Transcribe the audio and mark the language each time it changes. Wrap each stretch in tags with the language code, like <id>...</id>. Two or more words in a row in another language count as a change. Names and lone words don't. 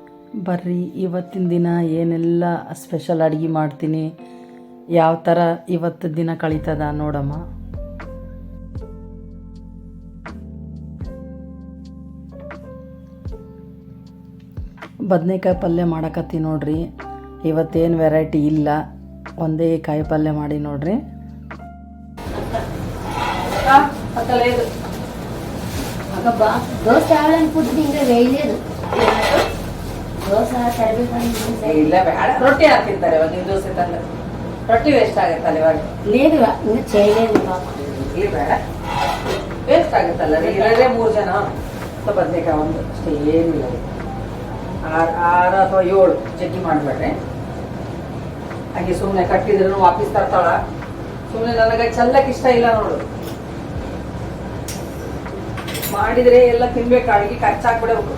<kn>ಬರ್ರಿ ಇವತ್ತಿನ ದಿನ ಏನೆಲ್ಲ ಸ್ಪೆಷಲ್ ಅಡುಗೆ ಮಾಡ್ತೀನಿ, ಯಾವ ಥರ ಇವತ್ತು ದಿನ ಕಳೀತದ ನೋಡಮ್ಮ. ಬದನೇಕಾಯಿ ಪಲ್ಯ ಮಾಡಕತ್ತಿ ನೋಡ್ರಿ. ಇವತ್ತೇನು ವೆರೈಟಿ ಇಲ್ಲ, ಒಂದೇ ಕಾಯಿ ಪಲ್ಯ ಮಾಡಿ ನೋಡ್ರಿ.</kn> <te>దోశ కావాలనుకుంటుంది ఇంకా వేయలేదు. దోశ</te> <kn>ಇಲ್ಲ ಬೇಡ, ರೊಟ್ಟಿ ಹಾಕಿರ್ತಾರೆ ಇವಾಗ. ನೀವು ದೋಸೆ ತಂದ್ರೆ ರೊಟ್ಟಿ ವೇಸ್ಟ್ ಆಗುತ್ತಲ್ಲ ಇವಾಗ.</kn> <te>లేదు ఇంకా చేయలేదు ಪಾಪ.</te> <kn>ಇಲ್ಲಿ ಬೇಡ, ವೇಸ್ಟ್ ಆಗುತ್ತಲ್ಲ. ಇರೋದೇ 3 ಜನ, ಬದನೇಕಾಯಿ ಒಂದು ಅಷ್ಟೇ, ಏನಿಲ್ಲ. 6 ಅಥವಾ 7 ಜಗ್ಗಿ ಮಾಡಬೇಡ್ರಿ. ಹಾಗೆ ಸುಮ್ಮನೆ ಕಟ್ಟಿದ್ರು ವಾಪಸ್ ತರ್ತಾಳ. ಸುಮ್ಮನೆ ನನಗೆ ಚೆಲ್ಲಕ್ಕೆ ಇಷ್ಟ ಇಲ್ಲ ನೋಡು. ಮಾಡಿದ್ರೆ ಎಲ್ಲ ತಿನ್ಬೇಕು, ಅಡಿಗೆ ಖರ್ಚಾಕ್ಬಿಡಬೇಕು.</kn>